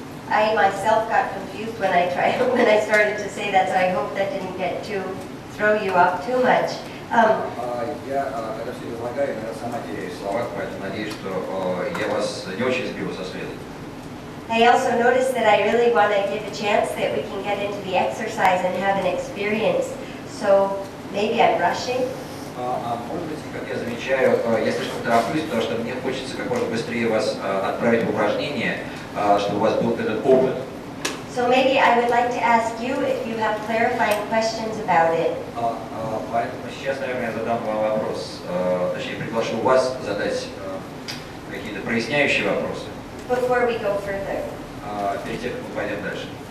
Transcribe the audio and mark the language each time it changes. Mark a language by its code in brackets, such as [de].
[en] I myself got confused when I started to say that, so I hope that didn't get throw you off too much. [ru] Я, когда все излагаю, я сама теряюсь в словах, поэтому надеюсь, что я вас не очень сбила со следа. [en] I also noticed that I really want to give a chance that we can get into the exercise and have an experience. So maybe I'm rushing. [ru] Может быть, как я замечаю, я слишком тороплюсь, потому что мне хочется как можно быстрее вас отправить в упражнение, чтобы у вас был этот опыт. [en] So maybe I would like to ask you if you have clarifying questions about it. [ru] Поэтому сейчас, наверное, я задам вам вопрос, точнее, приглашу вас задать какие-то проясняющие вопросы. [en] Before we go further. [ru] Перед тем, как мы пойдем дальше.